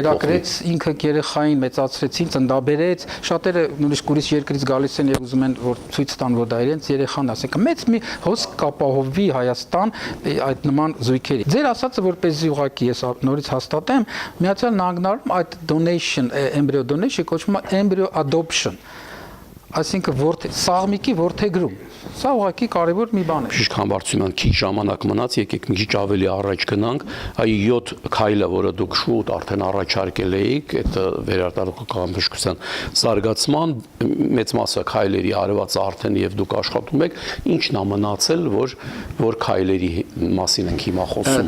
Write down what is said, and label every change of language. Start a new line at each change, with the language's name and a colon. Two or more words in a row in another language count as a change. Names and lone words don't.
Armenian: կերակրեց ինքը երեխային մեծացրեցին ծնդաբերեց շատերը նույնիսկ ուրիշ երկրից գալիս են եւ ուզում են որ ցույց տան որ դա իրենց երեխան է ասենք մեծ մի հոսք կապահովվի Հայաստան այդ նման զույգերի։ Ձեր ասածը որպեսզի ուղղակի ես նորից հաստատեմ, Միացյալ Նահանգներում այդ
English: donation, embryo donation
Armenian: կոչվում է
English: embryo adoption։
Armenian: Այսինքն սաղմիկի որդեգրում։ Սա ուղղակի կարևոր մի բան է։ Բժիշկ Համբարձումյան, քիչ ժամանակ մնաց, եկեք մի քիչ ավելի առաջ գնանք, այ 7 քայլը, որը դուք շուտ արդեն առաջարկել էիք, այդ վերարտադրական բժշկության զարգացման մեծ մասը քայլերի արված արդեն եւ դուք աշխատում եք, ի՞նչն է մնացել, որ քայլերի մասին ենք հիմա խոսում։